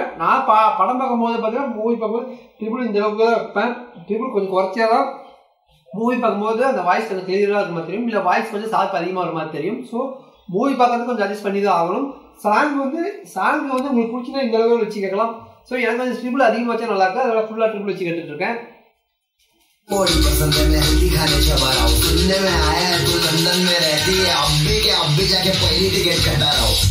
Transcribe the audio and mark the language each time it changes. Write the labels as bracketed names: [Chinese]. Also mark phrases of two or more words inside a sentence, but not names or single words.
[Tamil] நான் படம் பார்க்கும்போது பார்த்தீங்கன்னா மூவி பார்க்கும்போது ட்ரிபிள் இந்த அளவுக்கு தான் வைப்பேன். ட்ரிபிள் கொஞ்சம் குறைச்சாதான் மூவி பார்க்கும்போது அந்த வாய்ஸ் கொஞ்சம் கிளியராக இருக்க மாதிரி தெரியும், இல்லை வாய்ஸ் கொஞ்சம் ஷார்ப் அதிகமாக வர மாதிரி தெரியும். ஸோ மூவி பார்க்கறது கொஞ்சம் அட்ஜஸ்ட் பண்ணி தான் ஆகணும். சாங் வந்து உங்களுக்கு பிடிச்சினா இந்த அளவுக்கு வச்சு கேட்கலாம். ஸோ எனக்கு கொஞ்சம் ட்ரிபிள் அதிகமாக வச்சா நல்லா இருக்கு, அதோட ஃபுல்லாக ட்ரிபிள் वச்சு கேட்டுட்டு இருக்கேன். [Hindi] पसंद है मैं हल्दी खाने चबा रहा हूँ, सुनने में आया है तू लंदन में रहती है, अब भी जाके पहली टिकट कटा रहा हूँ.